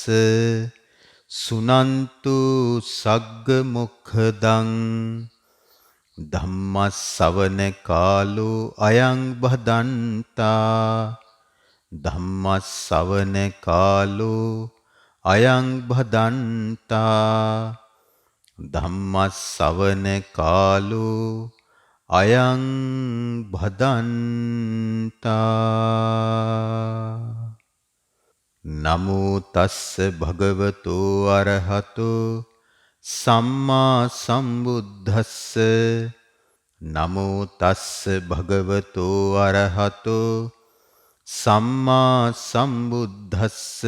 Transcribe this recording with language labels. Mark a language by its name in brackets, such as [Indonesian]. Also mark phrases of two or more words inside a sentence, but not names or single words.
[Pali] සුනන්තු සග්ග මොක්ඛදං ධම්මස්සවන කාලෝ අයං බදන්තා ධම්මස්සවන කාලෝ අයං භදන්තා ධම්මස්සවන කාලෝ අයං භදන්තා. නමෝ තස්ස භගවතෝ අරහතෝ සම්මා සම්බුද්දස්ස. නමෝ තස්ස භගවතෝ අරහතෝ සම්මා සම්බුද්දස්ස.